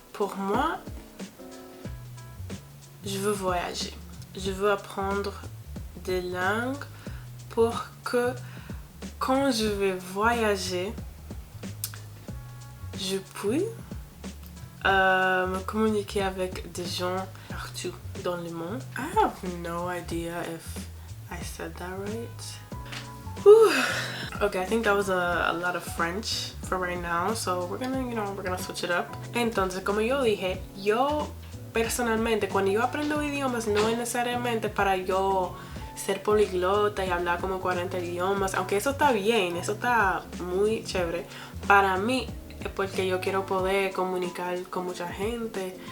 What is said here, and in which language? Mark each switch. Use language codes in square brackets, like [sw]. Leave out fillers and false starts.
[fr] Pour moi, je veux voyager. Je veux apprendre des langues pour que quand je vais voyager, je puisse me communiquer avec des gens partout dans le monde. [en] I have no idea if I said that right. Whew. Okay, I think that was a lot of French for right now, so we're gonna switch it up. [es] Entonces, como yo dije, yo personalmente cuando yo aprendo idiomas no es necesariamente para yo ser poliglota y hablar como 40 idiomas, aunque eso está bien, eso está muy chévere. Para mí es porque yo quiero poder comunicar con mucha gente.